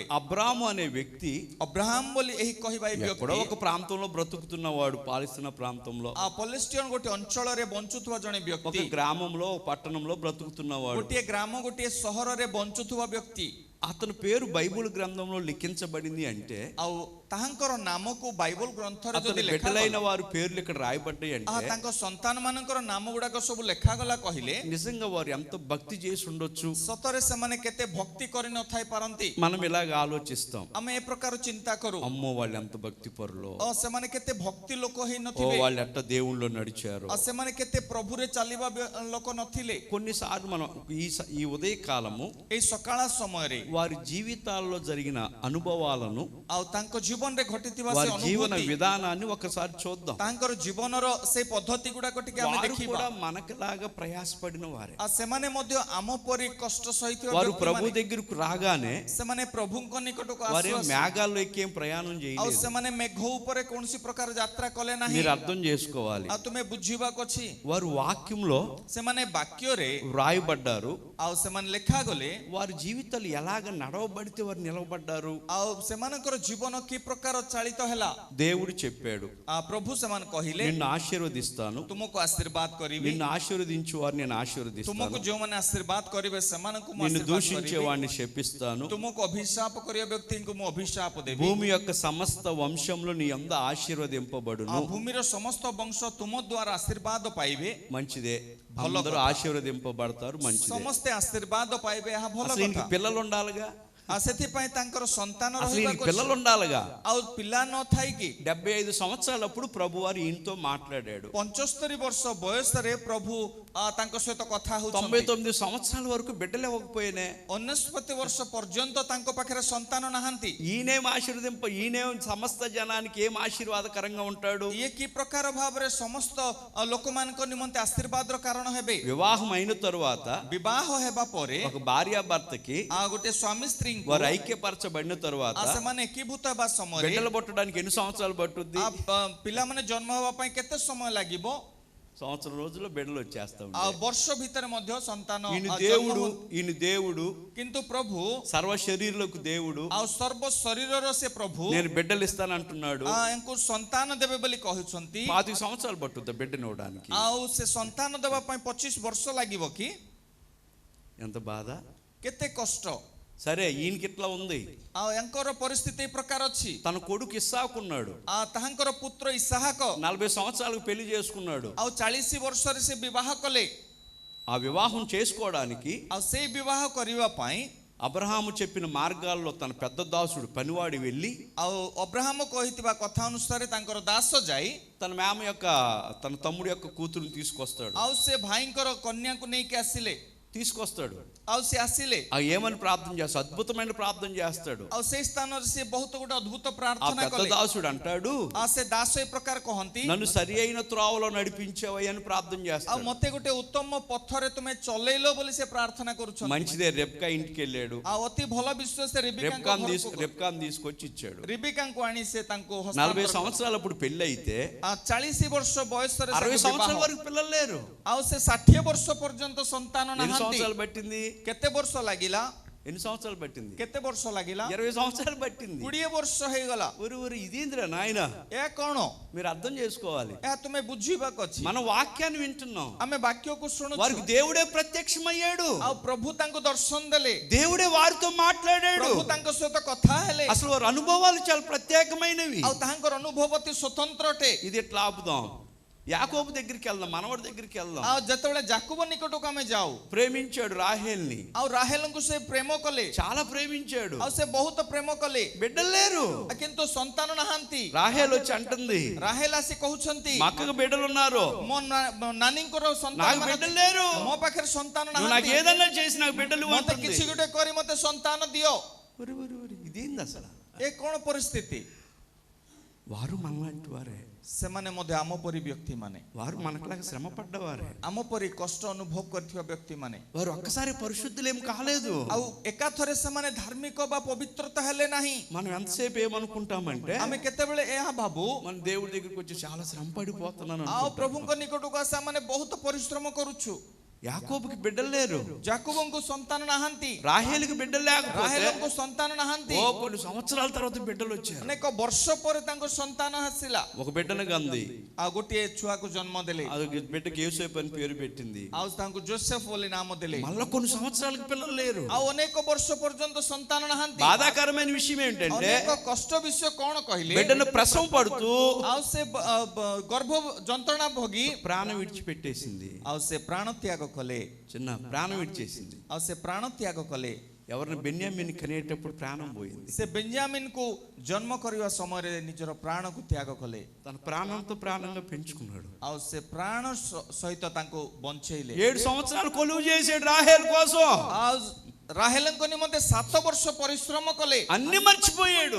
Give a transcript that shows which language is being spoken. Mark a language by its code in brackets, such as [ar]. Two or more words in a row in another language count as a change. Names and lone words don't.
[te] అబ్రాము అనే వ్యక్తి [or] ଅବ୍ରାହମ ବୋଲି ଏହି କହିବା ଏହି [te] ఎక్కడో [or] ବ୍ୟକ୍ତି [te] ఒక ప్రాంతంలో బ్రతుకుతున్నవాడు. పాలిస్తున్న ప్రాంతంలో, [or] ପଲେଷ୍ଟିୟନ ଗୋଟେ ଅଞ୍ଚଳରେ ବଞ୍ଚୁଥିବା ଜଣେ [te] ఒక [or] ବ୍ୟକ୍తి, [te] గ్రామంలో, ఒక పట్టణంలో బ్రతుకుతున్నవాడు. [or] ଗୋଟିଏ ଗ୍ରାମ ଗୋଟିଏ ସହରରେ ବଞ୍ଚୁଥିବା ବ୍ୟକ୍ତି. [te] అతని పేరు బైబిల్ గ్రంథంలో లిఖించబడింది అంటే, [or] ଆଉ ତାହାଙ୍କର ନାମକୁ ବାଇବଲ ଗ୍ରନ୍ଥରେ [te] అతని [or] ଯଦି [te] బిడ్డలైన [or] ଲେଖାଗଲା, [te] వారి పేర్లు ఇక్కడ రాయబడ్డాయి అంటే [or] ତାଙ୍କ ସନ୍ତାନ ମାନଙ୍କର ନାମ ଗୁଡାକ ସବୁ ଲେଖାଗଲା କହିଲେ [te] నిజంగా వారు ఎంత భక్తి చేసి ఉండొచ్చు. [or] ସତରେ ସେମାନେ କେତେ ଭକ୍ତି କରିନଥାଇ ପାରନ୍ତି. [te] మనం ఇలాగ ఆలోచిస్తాం, [or] ଆମେ ଏ ପ୍ରକାର ଚିନ୍ତା କରୁ, [te] అమ్మో వాళ్ళు ఎంత భక్తి పరులో, [or] ସେମାନେ କେତେ ଭକ୍ତି ଲୋକ [te] ఓ [or] ହେଇନଥିବେ, [te] వాళ్ళు ఎట్ట దేవుళ్ళో నడిచారు. [or] ସେମାନେ କେତେ ପ୍ରଭୁରେ ଚାଲିବା ଲୋକ ନଥିଲେ. [te] కొన్నిసార్లు మనం ఈ ఉదయ కాలము [or] ଏଇ ସକାଳ ସମୟରେ [te] వారి జీవితాల్లో జరిగిన అనుభవాలను, [or] ଆଉ ତାଙ୍କ ଜୀବନରେ ଘଟିଥିବା ସେ [te] వారి జీవన [or] ଅନୁଭୂତି, [te] విధానాన్ని ఒకసారి చూద్దాం. [or] ତାଙ୍କର ଜୀବନର ସେ ପଦ୍ଧତି ଗୁଡାକ ଟିକେ ଆମେ [te] వారు [or] ଦେଖିବା. [te] కూడా మనకులాగా ప్రయాసపడిన వారే. [or] ଆଉ ସେମାନେ ମଧ୍ୟ ଆମ ପରି କଷ୍ଟ ସହିଥିବା [te] వారు ప్రభు [or] ବ୍ୟକ୍ତିମାନେ, [te] దగ్గరకు రాగానే [or] ସେମାନେ ପ୍ରଭୁଙ୍କ ନିକଟକୁ [te] వారి [or] ଆସୁ [te] మేఘాల్లో ఎక్కేం ప్రయాణం [or] ଆଉ [te] చేయలేదు. [or] ସେମାନେ ମେଘ ଉପରେ କୌଣସି ପ୍ରକାର ଯାତ୍ରା କଲେ ନାହିଁ. [te] మీరు అర్థం చేసుకోవాలి, [or] ଆଉ ତୁମେ ବୁଝିବାକୁ ଅଛି, [te] వారు వాక్యంలో [or] ସେମାନେ ବାକ୍ୟରେ [te] వ్రాయబడ్డారు. [or] ଆଉ ସେମାନେ ଲେଖାଗଲେ, [te] వారి జీవితాలు ఎలాగ నడవబడితే వారు నిలవబడ్డారు. [or] ଆଉ ସେମାନଙ୍କର ଜୀବନ କି ପ୍ରକାର ଚାଳିତ ହେଲା. [te] దేవుడు చెప్పాడు, [or] ପ୍ରଭୁ ସେମାନେ କହିଲେ, [te] నిన్ను ఆశీర్వదిస్తాను, [or] ତୁମକୁ ଆଶୀର୍ବାଦ କରିବି, [te] నిన్ను ఆశీర్వదించు వారిని నేను [or] ତୁମକୁ [te] ఆశీర్వదిస్తాను, [or] ଯେଉଁମାନେ ଆଶୀର୍ବାଦ କରିବେ ସେମାନଙ୍କୁ ମୁଁ [te] నిన్ను [or] ଆଶୀର୍ବାଦ [te] దూషించే [or] କରିବି, [te] వాడిని శపిస్తాను. [or] ତୁମକୁ ଅଭିଶାପ କରିବା ବ୍ୟକ୍ତିଙ୍କୁ ମୁଁ ଅଭିଶାପ ଦେବି. [te] భూమి యొక్క సమస్త వంశంలో నీ అంద ఆశీర్వదింపబడును. [or] ଭୂମିର ସମସ୍ତ ବଂଶ ତୁମ ଦ୍ୱାରା ଆଶୀର୍ବାଦ ପାଇବେ. [te] మంచిదే, [or] ଭଲ [te] అందరూ [or] କଥା. [te] ఆశీర్వదింపబడతారు, మంచిదే. [or] ସମସ୍ତେ ଆଶୀର୍ବାଦ ପାଇବେ, ଏହା ଭଲ [te] అసలు ఈయనకి [or] କଥା. [te] పిల్లలు ఉండాలిగా, [or] ସେଥିପାଇଁ ତାଙ୍କର ସନ୍ତାନ [te] అసలు ఈయనకి [or] ରହିବାକୁ [te] పిల్లలు ఉండాలిగా. [or] ଆଉ ପିଲା ନଥାଇକି [te] 75 సంవత్సరాలప్పుడు ప్రభు వారు ఈయనతో మాట్లాడాడు. [or] 75 ବର୍ଷ ବୟସରେ ପ୍ରଭୁ ତାଙ୍କ ସହିତ କଥା ହଉଛନ୍ତି. [te] 99 సంవత్సరాల వరకు బిడ్డలు ఇవ్వకపోయినే [or] 69 ବର୍ଷ ପର୍ଯ୍ୟନ୍ତ ତାଙ୍କ ପାଖରେ ସନ୍ତାନ నాହାନ୍ତି. [te] ఈయనేం ఈయనేం సమస్త జనానికి ఏం ఆశీర్వాదకరంగా ఉంటాడు. [or] ଇଏ କି ପ୍ରକାର ଭାବରେ ସମସ୍ତ ଲୋକମାନଙ୍କ ନିମନ୍ତେ ଆଶୀର୍ବାଦର କାରଣ ହେବେ. [te] వివాహం అయిన తరువాత [or] ବିବାହ ହେବା ପରେ [te] ఒక భార్యాభర్తకి [or] ଗୋଟେ ସ୍ୱାମୀ ସ୍ତ୍ରୀଙ୍କୁ [te] వారు ఐక్యపరచబడిన తరువాత [or] ସେମାନେ ଏକୀଭୂତ ହେବା ସମୟରେ [te] బిడ్డలు పుట్టడానికి ఎన్ని సంవత్సరాలు పట్టుద్ది? [or] ପିଲାମାନେ ଜନ୍ମ ହେବା ପାଇଁ କେତେ ସମୟ ଲାଗିବ? [te] సంవత్సరం రోజుల్లో బిడ్డలు వచ్చేస్తా [or] ଆଉ [te] ఉంటాయి. [or] ବର୍ଷ ଭିତରେ ମଧ୍ୟ ସନ୍ତାନ [te] ఈయన దేవుడు [or] କିନ୍ତୁ ପ୍ରଭୁ [te] సర్వ శరీరులకు దేవుడు. [or] ଆଉ ସର୍ବ ଶରୀରର ସେ ପ୍ରଭୁ [te] నేను బిడ్డలు ఇస్తానంటున్నాడు. [or] ୟାଙ୍କୁ ସନ୍ତାନ ଦେବେ ବୋଲି କହୁଛନ୍ତି. [te] 25 సంవత్సరాలు పట్టుద్ది బిడ్డను ఇవ్వడానికి. [or] ଆଉ ସେ ସନ୍ତାନ ଦେବା ପାଇଁ 25 ବର୍ଷ ଲାଗିବ କି? [te] ఎంత బాధ, [or] କେତେ କଷ୍ଟ. [te] సరే ఈయనకి ఇట్లా ఉంది. [or] ଆଉ ୟାଙ୍କର ପରିସ୍ଥିତି ଏ ପ୍ରକାର ଅଛି. [te] తన కొడుకు ఇస్సాకున్నాడు, [or] ତାହାଙ୍କର ପୁତ୍ର ଇସାହାକ [te] 40 సంవత్సరాలకు పెళ్లి చేసుకున్నాడు. [or] ଆଉ 40 ବର୍ଷରେ ସେ ବିବାହ କଲେ. [te] ఆ వివాహం చేసుకోవడానికి [or] ଆଉ ସେଇ ବିବାହ କରିବା ପାଇଁ [te] అబ్రహాము చెప్పిన మార్గాల్లో తన పెద్ద దాసుడు పనివాడి వెళ్ళి, [or] ଆଉ ଅବ୍ରାହମ କହିଥିବା କଥା ଅନୁସାରେ ତାଙ୍କର ଦାସ ଯାଇ [te] తన తన తమ్ముడి యొక్క కూతురుని తీసుకొస్తాడు. [or] ଆଉ ସେ ଭାଇଙ୍କର କନ୍ୟାକୁ ନେଇକି ଆସିଲେ. [te] తీసుకొస్తాడు. [or] ଆଉ ସେ ଆସିଲେ. [te] ఏమని ప్రార్థన చేస్తాడు? అద్భుతమైన ప్రార్థన చేస్తాడు. [or] ଆଉ ସେଇ ସ୍ଥାନରେ ସେ ବହୁତ ଗୋଟେ ଅଦ୍ଭୁତ [te] ఆ [or] ପ୍ରାର୍ଥନା [te] పెద్ద [or] କଲେ. [te] దాసుడు అంటాడు, [or] ସେ ଦାସ ଏ ପ୍ରକାର କହନ୍ତି, [te] నన్ను సరి అయిన త్రోవలో నడిపించావయ్య అని ప్రార్థన [or] ଆଉ [te] చేస్తాడు. [or] ମତେ ଗୋଟେ ଉତ୍ତମ ପଥରେ ତୁମେ ଚଲେଇଲ ବୋଲି ସେ ପ୍ରାର୍ଥନା କରୁଛନ୍ତି. [te] మంచిదే, రెబ్కా ఇంటికి వెళ్ళాడు. [or] ଆଉ ଅତି ଭଲ ବିଶ୍ୱାସ [te] రెబ్కాను తీసుకొచ్చి ఇచ్చాడు. [or] రిబికాଙ୍କୁ ଆଣି ସେ ତାଙ୍କୁ [te] 40 సంవత్సరాలు అప్పుడు పెళ్లి అయితే [or] 40 ବର୍ଷ ବୟସରେ [te] 60 సంవత్సరాల వరకు పిల్లలు లేరు. [or] ଆଉ ସେ 60 ବର୍ଷ ପର୍ଯ୍ୟନ୍ତ ସନ୍ତାନ [te] ఎన్ని [or] ନାହାନ୍ତି. [te] సంవత్సరాలు పట్టింది? [or] କେତେ ବର୍ଷ ଲାଗିଲା? [te] ఎన్ని సంవత్సరాలు పట్టింది? [or] କେତେ ବର୍ଷ ଲାଗିଲା? [te] 20 సంవత్సరాలు పట్టింది. [or] 20 ବର୍ଷ ହେଇଗଲା. [te] ఊరు ఇదేంద్ర నాయన, [or] ଏହା କ'ଣ? [te] మీరు అర్థం చేసుకోవాలి. [or] ଏହା ତୁମେ ବୁଝିବାକୁ ଅଛି. [te] మన వాక్యాన్ని వింటున్నాం, [or] ଆମେ ବାକ୍ୟକୁ ଶୁଣୁଛୁ. [te] వారికి దేవుడే ప్రత్యక్షమయ్యాడు. [or] ଆଉ ପ୍ରଭୁ ତାଙ୍କୁ ଦର୍ଶନ ଦେଲେ. [te] దేవుడే వారితో మాట్లాడాడు. [or] ପ୍ରଭୁ ତାଙ୍କ ସହିତ କଥା ହେଲେ. [te] అసలు వారి అనుభవాలు చాలా ప్రత్యేకమైనవి. [or] ଆଉ ତାହାଙ୍କର ଅନୁଭବ ଅତି ସ୍ୱତନ୍ତ୍ର ଅଟେ. [te] ఇది ఎట్లా ఆపుదాం? యాకోబు దగ్గరికి వెళ్దాం, మనవడి దగ్గరికి వెళ్దాం. [or] ଆଉ ଯେତେବେଳେ ଯାକୁବ ନିକଟକୁ ଆମେ ଯାଉ, [te] ప్రేమించాడు రాహేల్ని, [or] ଆଉ ରାହେଲଙ୍କୁ ସେ ପ୍ରେମ କଲେ, [te] చాలా ప్రేమించాడు. [or] ଆଉ ସେ ବହୁତ ପ୍ରେମ କଲେ, [te] బిడ్డలు లేరు. [or] କିନ୍ତୁ ସନ୍ତାନ ନାହାନ୍ତି. [te] రాహేల్ వచ్చి అంటుంది, [or] ରାହେଲ ଆସି କହୁଛନ୍ତି, [te] మా అక్కకు బిడ్డలు ఉన్నారు, [or] ମୋ ନାନୀଙ୍କର ସନ୍ତାନ [te] నాకు బిడ్డలు లేరు, [or] ମୋ ପାଖରେ ସନ୍ତାନ [te] నువ్వు నాకు [or] ନାହାନ୍ତି, [te] ఏదన్నా చేసి నాకు బిడ్డలు [or] ମତେ [te] అంటుంది. [or] କିଛି ଗୋଟେ କରି ମତେ ସନ୍ତାନ ଦିଅ. [te] ఇదేంది అసలు? [or] ଏ କଣ ପରିସ୍ଥିତି? [te] వారు మనలాంటి వారే, [or] ସେମାନେ ମଧ୍ୟ ଆମ ପରି ବ୍ୟକ୍ତି ମାନେ, [te] వారు మనకులాగా శ్రమ పడ్డవారే, [or] ଆମ ପରି କଷ୍ଟ ଅନୁଭବ କରିଥିବା ବ୍ୟକ୍ତି ମାନେ, [te] వారు ఒక్కసారి పరిశుద్ధులు ఏం కాలేదు. [or] ଆଉ ଏକାଥରେ ସେମାନେ ଧାର୍ମିକ ବା ପବିତ୍ରତା ହେଲେ ନାହିଁ. [te] మనం ఎంతసేపు ఏమనుకుంటామంటే, [or] ଆମେ କେତେବେଳେ ଏହା ଭାବୁ, [te] మన దేవుడి దగ్గరికి వచ్చి చాలా శ్రమ పడిపోతున్నాను [or] ଆଉ [te] అనుకుంటాం. [or] ପ୍ରଭୁଙ୍କ ନିକଟକୁ ଆସି ଆମେ ବହୁତ ପରିଶ୍ରମ କରୁଛୁ. [te] యాకోబుకి బిడ్డలు లేరు, [or] ଯାକୁବଙ୍କୁ ସନ୍ତାନ ନାହାନ୍ତି, [te] రాహేలుకి బిడ్డలు లేకపోతే [or] ରାହେଲଙ୍କୁ ସନ୍ତାନ ନାହାନ୍ତି. [te] ఓ కొన్ని సంవత్సరాల తర్వాత బిడ్డలు వచ్చారు. [or] ଅନେକ ବର୍ଷ ପରେ ତାଙ୍କ ସନ୍ତାନ ଆସିଲା, [te] ఒక బిడ్డను గంది, [or] ଆଉ ଗୋଟିଏ ଛୁଆକୁ ଜନ୍ମ ଦେଲେ, [te] అది బిడ్డకి యోసేపు అని పేరు పెట్టింది. [or] ଆଉ ତାଙ୍କୁ ଜୋସେଫ ବୋଲି ନାମ ଦେଲେ. [te] మళ్ళా కొన్ని సంవత్సరాలకి పిల్లలు లేరు. [or] ଆଉ ଅନେକ ବର୍ଷ ପର୍ଯ୍ୟନ୍ତ ସନ୍ତାନ నాହାନ୍ତି. [te] బాధాకరమైన విషయం ఏంటంటే, [or] ଅନେକ କଷ୍ଟ ବିଷୟ କଣ କହିଲେ, [te] బిడ్డను ప్రసవం పడుతూ [or] ଆଉ ସେ ଗର୍ଭ ଯନ୍ତ୍ରଣା ଭୋଗି [te] ప్రాణం విడిచిపెట్టేసింది. [or] ଆଉ ସେ ପ୍ରାଣ ତ୍ୟାଗ କଲେ, [te] చిన్న ప్రాణం విడిచేసింది. [or] ଆଉ ସେ ପ୍ରାଣ ତ୍ୟାଗ କଲେ. [te] ఎవరిని బెన్యామీని కనేటప్పుడు ప్రాణం పోయింది. [or] ସେ ବେନ୍ୟାମିନକୁ ଜନ୍ମ କରିବା ସମୟରେ ନିଜର ପ୍ରାଣକୁ ତ୍ୟାଗ କଲେ, [te] తన ప్రాణంతో ప్రాణంగా పెంచుకున్నాడు. [or] ଆଉ ସେ ପ୍ରାଣ ସହିତ ତାଙ୍କୁ ବଞ୍ଚେଇଲେ. [te] 7 సంవత్సరాలు కొలువు చేసాడు రాహేల్ కోసం. [or] ଆଉ ରାହେଲଙ୍କ ନିମନ୍ତେ 7 ବର୍ଷ ପରିଶ୍ରମ କଲେ, [te] అన్ని మర్చిపోయాడు.